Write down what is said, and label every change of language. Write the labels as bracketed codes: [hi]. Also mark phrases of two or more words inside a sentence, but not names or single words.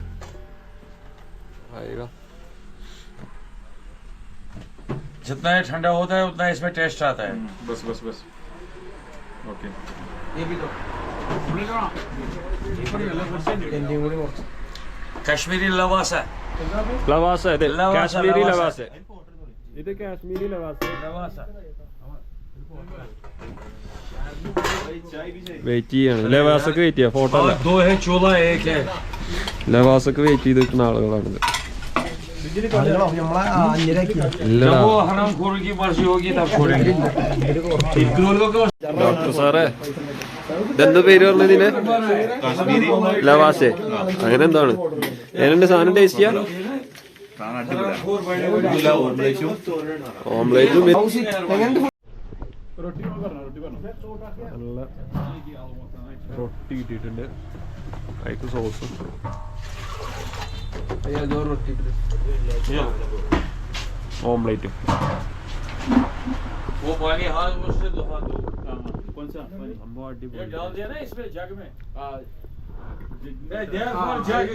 [hi] आएगा. जितना ये ठंडा होता है उतना इसमें टेस्ट आता है. बस बस बस. ओके. ये भी दो. कश्मीरी लवासा. [ml] ലവാസ. ഇത് കാശ്മീരി ലവാസ. ഇത് കാശ്മീരി ലവാസ. വെയിറ്റ് ചെയ്യാണ്. ലവാസൊക്കെ വെയിറ്റ് ചെയ്യാം. ഫോട്ടോ [hi] दो है चूल्हा एक है. [ml] ലവാസൊക്കെ വെയിറ്റ് ചെയ്തിട്ടുള്ള ആളുകളാണിത്. [hi] जब वो हराम खोर की मर्जी होगी तब छोड़ेंगे [ml] ഡോക്ടർ സാറേ ഇതെന്താ പേര് പറഞ്ഞതിന്? ലവാസെ അങ്ങനെ എന്താണ്? ഏതാണ്ട് സാധനം ടേസ്റ്റ് ചെയ്യാം. ഓംലേറ്റും നല്ല റൊട്ടി കിട്ടിയിട്ടുണ്ട്. അതിക്ക് സോസും ഓംലേറ്റും. [hi] वो पानी हाथ मुझसे दो हाथ दो कौन सा पानी? ये डाल दिया ना इसमें जग में जग